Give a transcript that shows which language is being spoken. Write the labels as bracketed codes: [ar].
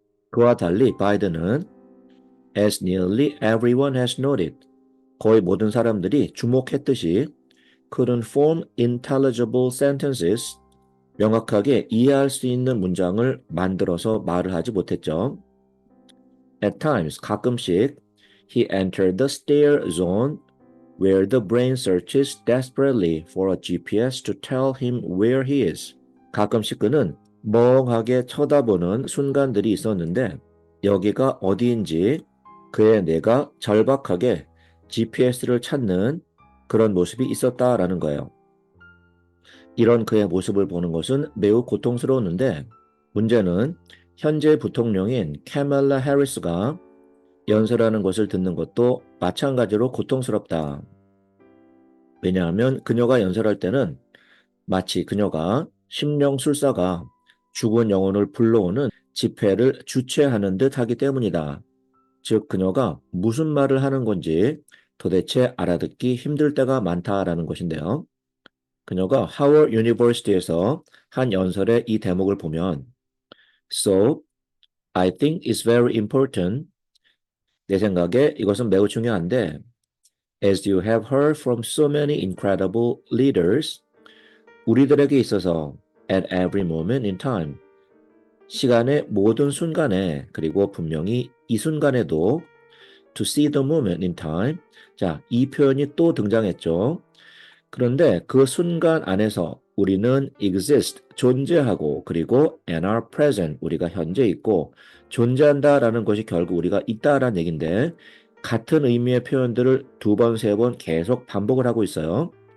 [ko] 그와 달리 바이든은 [en] as nearly everyone has noted, [ko] 거의 모든 사람들이 주목했듯이 [en] couldn't form intelligible sentences, [ko] 명확하게 이해할 수 있는 문장을 만들어서 말을 하지 못했죠. [en] At times, [ko] 가끔씩 [en] he entered the stare zone where the brain searches desperately for a GPS to tell him where he is. [ko] 가끔씩 그는 멍하게 쳐다보는 순간들이 있었는데 여기가 어디인지 그의 뇌가 절박하게 GPS를 찾는 그런 모습이 있었다라는 거예요. 이런 그의 모습을 보는 것은 매우 고통스러웠는데 문제는 현재 부통령인 카멜라 해리스가 연설하는 것을 듣는 것도 마찬가지로 고통스럽다. 왜냐하면 그녀가 연설할 때는 마치 그녀가 심령술사가 죽은 영혼을 불러오는 집회를 주최하는 듯 하기 때문이다. 즉 그녀가 무슨 말을 하는 건지 도대체 알아듣기 힘들 때가 많다라는 것인데요. 그녀가 하워드 유니버시티에서 한 연설의 이 대목을 보면 [en] So, I think it's very important. [ko] 내 생각에 이것은 매우 중요한데 [en] As you have heard from so many incredible leaders, [ko] 우리들에게 있어서 [en] at every moment in time, [ko] 시간의 모든 순간에 그리고 분명히 이 순간에도 [en] to see the moment in time, [ko] 자, 이 표현이 또 등장했죠. 그런데 그 순간 안에서 우리는 exist, 존재하고 그리고 [en] and are present, [ko] 우리가 현재 있고 존재한다라는 것이 결국 우리가 있다라는 얘기인데 같은 의미의 표현들을 두 번, 세 번 계속 반복을 하고 있어요.